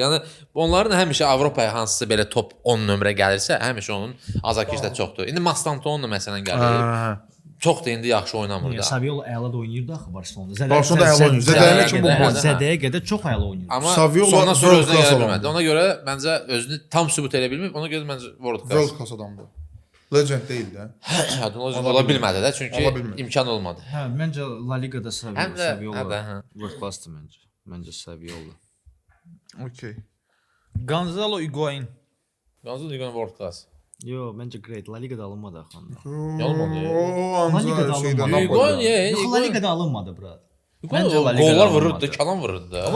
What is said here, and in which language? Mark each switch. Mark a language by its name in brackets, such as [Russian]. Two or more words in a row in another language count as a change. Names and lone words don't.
[Azerbaijani] Yəni onların həmişə Avropaya hansısa belə top 10 nömrə gəlirsə, həmişə onun azarkeş də çoxdur. İndi Mastanton da məsələn gəlir. Çox da indi yaxşı oynamır da. Saviola əla da oynayırdı axı Barcelonada. Barcelonada əla oynayır. Zədəyə kimi bomba. Zədəyə qədər çox əla oynayır. Amma Saviola ondan sonra world özünə class gələ adamdır. bilmədi. Ona görə məncə özünü tam sübut edə bilməyib. Ona görə məncə [English] world class. World class [Azerbaijani] adamdır. Legend deyil də. Ola bilmədi də çünki Ola bilmədi. imkan olmadı. Hə, məncə La Ligada Həm də, Saviola hə. [English] world class- [Azerbaijani] dır məncə. Məncə Saviola. Okay. Gonzalo Higuain. Yalnız Liga [English] World Class. [Azerbaijani] Yo, məncə great. La Ligada alınmadı axı. Yalan oldu. O La Ligada ancaq şeydə alınmadı. Napoli. Yox, La Ligada alınmadı, brat. Məncə La Ligada gollar alınmadı. vururdu, kalan vururdu da.